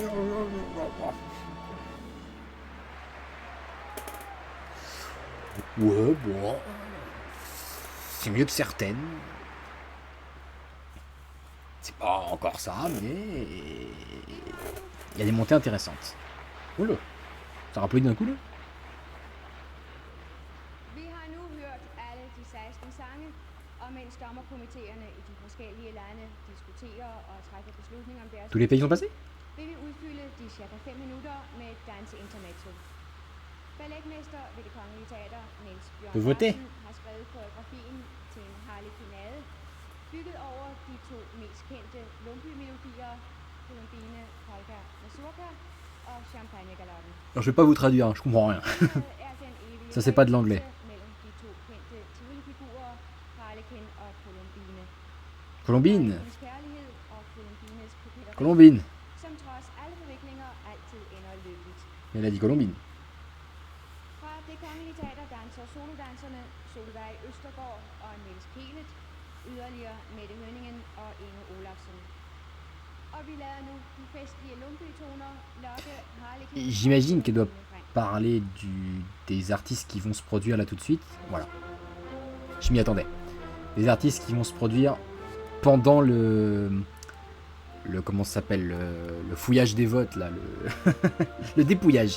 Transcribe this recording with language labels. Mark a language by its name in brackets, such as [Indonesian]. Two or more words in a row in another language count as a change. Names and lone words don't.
[French] Ouais, bon. C'est mieux que certaines. C'est pas encore ça, mais. Il y a des montées intéressantes. Oula. Ça rapplaudit d'un coup là. [Danish] Vi har nu hørt alle de 16 sange, og mens dommerkomiteerne i de forskellige lande diskuterer og træffer beslutninger om deres [French] Tous les pays sont passés? [Danish] vil vi udfylde de cirka 5 minutter med et danseintermezzo. Balletmester ved Det Kongelige Teater, Niels Bjørn [French] Vous votez? [Danish] Hansen, har skrevet koreografien til en harlekinade, bygget over de to mest kendte Lumbye-melodier, Colombine, Polka, Mazurka og Champagne-galoppen. [French] Alors je vais pas vous traduire, hein, je comprends rien. [Danish] Er den evige [French] Ça, c'est pas de l'anglais. [Danish] forbindelse mellem de to kendte Tivoli-figurer, Harlekin og Colombine. Colombine. Harlekins kærlighed og Colombines koketeri, Colombine. som trods alle forviklinger altid ender lykkeligt. [French] Mais elle a dit Colombine. [Danish] Fra Det Kongelige Teater danser solodanserne Solveig Østergaard og Niels Kelet, yderligere Mette Hønningen og Inge Olafsen. Og vi lader nu de festlige Lumbye-toner lokke Harlekin. [French] J'imagine qu'elle doit parler des artistes qui vont se produire là tout de suite. Voilà. Je m'y attendais. Des artistes qui vont se produire pendant le comment ça s'appelle, le fouillage des votes là, le dépouillage.